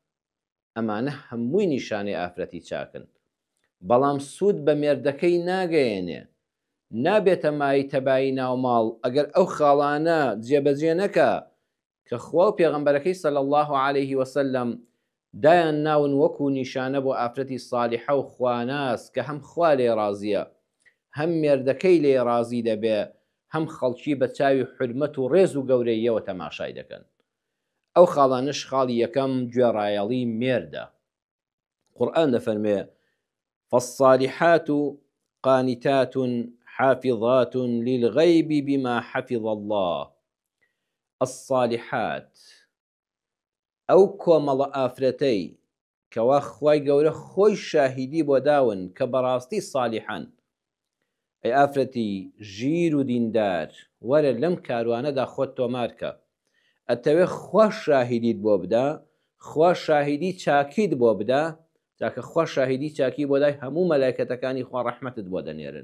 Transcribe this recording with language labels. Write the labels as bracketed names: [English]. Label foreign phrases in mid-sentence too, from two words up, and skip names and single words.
[Central Kurdish] ئەمانە هەمووی نیشانەی ئافرەتی چاکن. بەڵام سوود بە مێردەکەی ناگەیەنێ، نابێتە مای تەبایی ناوماڵ ئەگەر ئەو خاڵانە جێبەجێ نەکا کە خوا و پێغەمبەرەکەی [Arabic] صلی الله عليه وسلم [Central Kurdish] دایان ناون وەکو نیشانە بۆ ئافرەتی ساڵحە و خواناس کە هەم خوا لێ ڕازیە، هەم مێردەکەی لێ ڕازی دەبێ، هەم خەڵکی بە چاوی حرمەت و ڕێز و گەورەیەوە تەماشای دەکەن. ئەو خاڵانش خاڵی یەکەم گوێڕایەڵی مێردە. قورئان دەفەرمێ [Arabic] فالصالحات قانتات حافظات للغيب بما حفظ الله. [Central Kurdish] الصالحات ئەو کۆمەڵە ئافرەتەی کەوا خوای گەورە خۆی شاهیدی بۆ داون کە بەڕاستی صالحان. ئەی ئافرەتی ژیر و دیندار، وەرە لەم کاروانەدا خۆت تۆمارکە. ئەتەوێ خوا شاهیدیت بۆ بدا، خوا شاهیدی چاکیت بۆ بدا، تاکە خوا شاهیدی چاکی بۆ دای هەموو مەلایکەتەکانی خوا ڕەحمەتت بۆ دەنێرن.